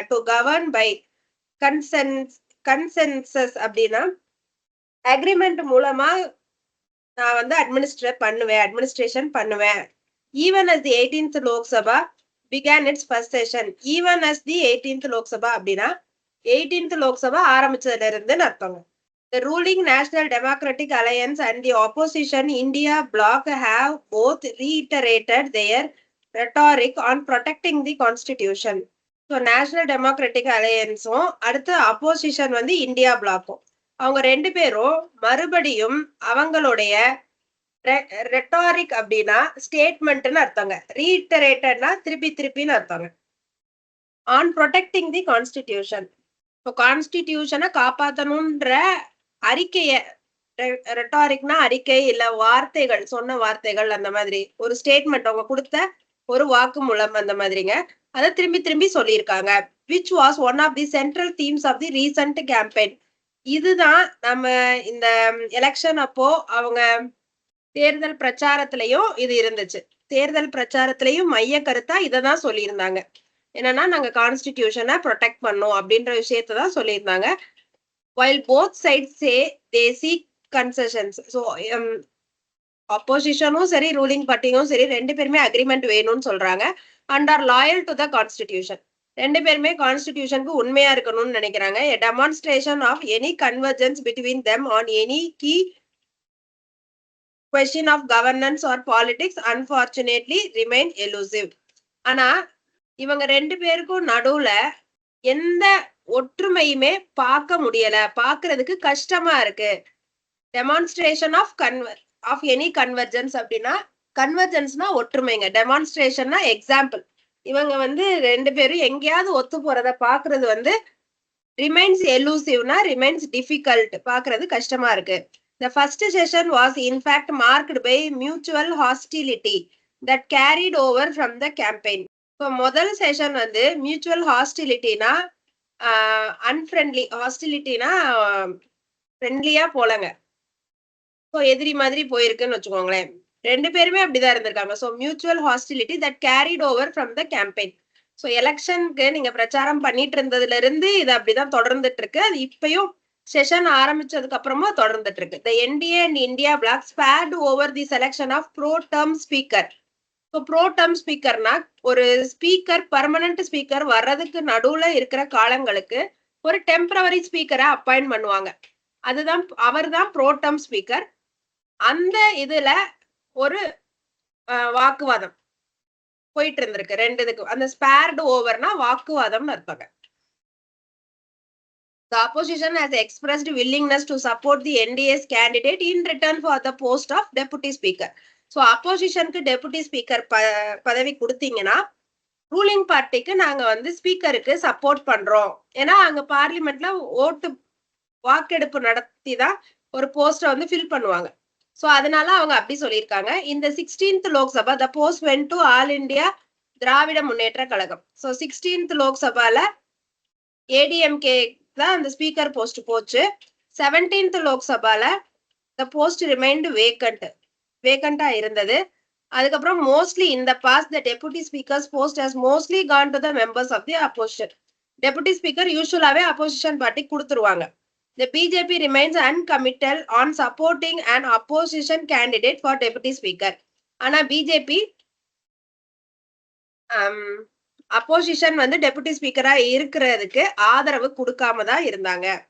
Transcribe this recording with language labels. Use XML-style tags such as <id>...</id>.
<en>to govern by consensus</en> <ta>அப்படின்னா agreement மூலமா நான் வந்து அட்மினிஸ்ட்ரேஷன் பண்ணுவேன்.</ta> <en>Even as the 18th Lok Sabha begins its first session. Even as the 18th Lok Sabha</en> <ta>அப்படின்னா 18th லோக்சபா ஆரம்பிச்சதுல இருந்துன்னு அர்த்தங்க.</ta> <en>The ruling National Democratic Alliance and the opposition India bloc have both reiterated their rhetoric on protecting the constitution.</en> <ta>So National Democratic Alliance-உம் அடுத்து opposition வந்து India பிளாக்கும், அவங்க ரெண்டு பேரும் மறுபடியும் அவங்களுடைய rhetoric அப்படின்னா ஸ்டேட்மெண்ட்னு அர்த்தங்க. ரீட்டரேட்டட்னா திருப்பின்னு அர்த்தங்க.</ta> <en>On protecting the constitution.</en> <ta>இப்போ கான்ஸ்டிடியூஷனை காப்பாற்றணுன்ற அறிக்கைய, ரெட்டாரிக்னா அறிக்கை இல்ல வார்த்தைகள், சொன்ன வார்த்தைகள், அந்த மாதிரி ஒரு ஸ்டேட்மெண்ட் அவங்க கொடுத்த ஒரு வாக்குமூலம் அந்த மாதிரிங்க. அதை திரும்பி சொல்லியிருக்காங்க.</ta> <en>Which was one of the central themes of the recent campaign.</en> <ta>இதுதான் நம்ம இந்த எலெக்ஷன் அப்போ அவங்க தேர்தல் பிரச்சாரத்திலையும் இது இருந்துச்சு. தேர்தல் பிரச்சாரத்திலையும் மைய கருத்தா இததான் சொல்லியிருந்தாங்க. என்னன்னா நாங்க கான்ஸ்டிடியூஷனை ப்ரொடெக்ட் பண்ணோம் அப்படின்ற விஷயத்தான் சொல்லியிருந்தாங்க.</ta> <en>while both sides say they seek concessions.</en> <ta>So oppositionும் சரி ரூலிங் பார்ட்டியும் சரி ரெண்டு பேருமே அக்ரிமெண்ட் வேணும்னு சொல்றாங்க.</ta> <en>and are loyal to the constitution.</en> <ta>ரெண்டு பேருமே கான்ஸ்டிடியூஷனுக்கு உண்மையா இருக்கணும்னு நினைக்கிறாங்க.</ta> <en>a demonstration of any convergence between them on any key question of governance or politics unfortunately remain elusive.</en> <ta>ஆனா இவங்க ரெண்டு பேருக்கும் நடுவுல எந்த ஒற்றுமையுமே பார்க்க முடியல, பார்க்கிறதுக்கு கஷ்டமா இருக்கு.</ta> <en>demonstration of any convergence</en> <ta>அப்படின்னா கன்வர்ஜென்ஸ்னா ஒற்றுமைங்க, டெமான்ஸ்ட்ரேஷன்னா எக்ஸாம்பிள். இவங்க வந்து ரெண்டு பேரும் எங்கேயாவது ஒத்து போறத பாக்குறது வந்து ரிமைன்ஸ் எலூசிவ்னா ரிமைன்ஸ் டிஃபிகல்ட், பாக்குறது கஷ்டமா இருக்கு.</ta> <en>The first session was in fact marked by mutual hostility that carried over from the campaign.</en> <ta>So முதல் செஷன் வந்து மியூச்சுவல் ஹாஸ்டிலிட்டினா அன்ஃப்ரெண்ட்லி, ஹாஸ்டிலிட்டினா ஃப்ரெண்ட்லியா போலங்க. ஸோ எதிரி மாதிரி போயிருக்குன்னு வச்சுக்கோங்களேன். ரெண்டு பேருமே அப்படிதான் இருந்திருக்காங்க.</ta> <en>So mutual hostility that carried over from the campaign.</en> <ta>So எலெக்ஷனுக்கு நீங்க பிரச்சாரம் பண்ணிட்டு இருந்ததுல இருந்து இது அப்படிதான் தொடர்ந்துட்டு இருக்கு. அது இப்பயும் செஷன் ஆரம்பிச்சதுக்கு அப்புறமா தொடர்ந்துட்டு இருக்கு.</ta> <en>The NDA and India bloc sparred over the selection of pro tem speaker.</en> <ta>So bro term ஸ்பீக்கர்னா ஒரு ஸ்பீக்கர், பர்மனன்ட் ஸ்பீக்கர் வர்றதுக்கு நடுவுல இருக்கிற காலங்களுக்கு ஒரு டெம்பரவரி ஸ்பீக்கரை அப்பாயிண்ட் பண்ணுவாங்க. அதுதான், அவர் தான் ப்ரோ டேர்ம் ஸ்பீக்கர். அந்த இதுல ஒரு வாக்குவாதம் போயிட்டு இருந்திருக்கு ரெண்டு இதுக்கு. அந்த spared ஓவர்னா வாக்குவாதம்னு அர்த்தங்க.</ta> <en>The opposition has expressed willingness to support the NDA's candidate in return for the post of deputy speaker.</en> <ta>So oppositionக்கு deputy speaker பதவி கொடுத்தீங்கன்னா ரூலிங் பார்ட்டிக்கு நாங்க வந்து ஸ்பீக்கருக்கு சப்போர்ட் பண்றோம். ஏன்னா அங்க பார்லிமெண்ட்ல வாக்கெடுப்பு நடத்தி தான் ஒரு போஸ்டை வந்து ஃபில் பண்ணுவாங்க. ஸோ அதனால அவங்க அப்படி சொல்லியிருக்காங்க. இந்த 16th Lok Sabha</ta> <en>the post went to all India</en> <ta>Dravida Munnetra Kazhagam. So 16th லோக்சபால ADMK தான் அந்த ஸ்பீக்கர் போஸ்ட் போச்சு. 17th லோக்சபால</ta> <en>the post remained</en> <ta>வேக்கண்டா இருந்தது.</ta> <en>அதுக்கப்புறம் mostly in the past the deputy speaker's post has mostly gone to the members of the opposition.</en> <ta>Deputy speaker யூசுவலாவே opposition party கொடுத்துருவாங்க.</ta> <en>The BJP remains uncommitted on supporting an opposition candidate for deputy speaker.</en> <ta>ஆனா BJP opposition வந்து deputy ஸ்பீக்கரா இருக்கிறதுக்கு ஆதரவு கொடுக்காம தான் இருந்தாங்க.</ta>